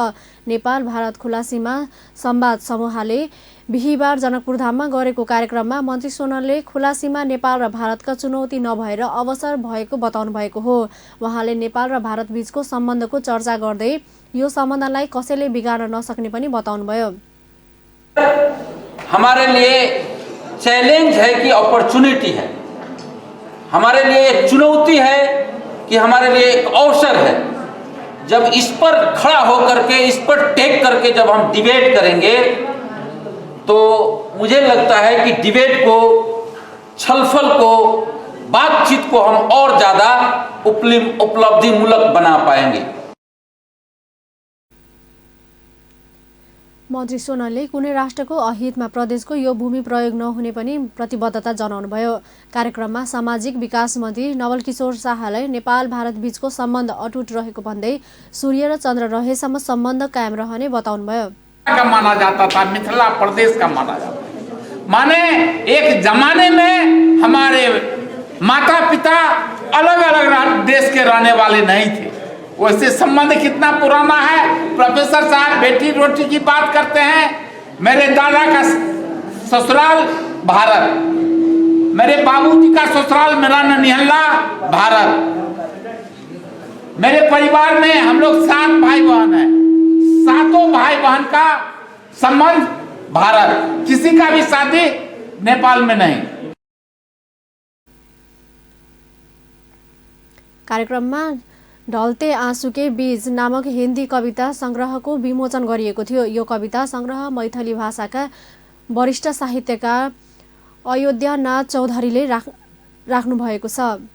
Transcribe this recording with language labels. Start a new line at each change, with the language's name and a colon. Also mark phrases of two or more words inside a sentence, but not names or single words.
Nepali: नेपाल भारत खुला सीमा संवाद समूहले बिहिबार जनकपुरधाममा गरेको कार्यक्रममा मन्त्री सोनलले खुला सीमा नेपाल र भारतका चुनौती नभएर अवसर भएको बताउनु भएको हो। उहाँले नेपाल र भारत बीचको सम्बन्धको चर्चा गर्दै यो सम्बन्धलाई कसैले बिगार्न नसक्ने पनि बताउनुभयो।
Hindi: हमारे लिए चैलेंज है कि अपॉर्चुनिटी है, हमारे लिए एक चुनौती है कि हमारे लिए एक अवसर है। जब इस पर खड़ा होकर के, इस पर टेक करके जब हम डिबेट करेंगे तो मुझे लगता है कि डिबेट को, छलफल को, बातचीत को हम और ज़्यादा उपलब्धिमूलक बना पाएंगे।
Nepali: मन्त्री सोनलले कुनै राष्ट्रको अहितमा प्रदेशको यो भूमि प्रयोग नहुने पनि प्रतिबद्धता जनाउनुभयो। कार्यक्रममा सामाजिक विकास मन्त्री नवल किशोर शाहलाई नेपाल भारत बीचको सम्बन्ध अटुट रहेको भन्दै सूर्य र चन्द्र रहेसम्म सम्बन्ध कायम रहने बताउनुभयो।
Hindi: माना जाता था, मिथिला प्रदेश का माना जाता था। माने एक जमाने में हमारे माता पिता अलग अलग देश के रहने वाले नहीं थे। वैसे संबंध कितना पुराना है। प्रोफेसर साहब बेटी रोटी की बात करते हैं। मेरे दादा का ससुराल भारत, मेरे बाबूजी का ससुराल मेरा ननिहल्ला भारत। मेरे परिवार में हम लोग 7 भाई बहन हैं। 7 भाई बहन का संबंध भारत, किसी का भी शादी नेपाल में नहीं।
Nepali: कार्यक्रममा ढल्ते आँसुके बीज नामक हिन्दी कविता संग्रहको विमोचन गरिएको थियो। यो कविता संग्रह मैथिली भाषाका वरिष्ठ साहित्यकार अयोध्यानाथ चौधरीले राख्नु भएको छ।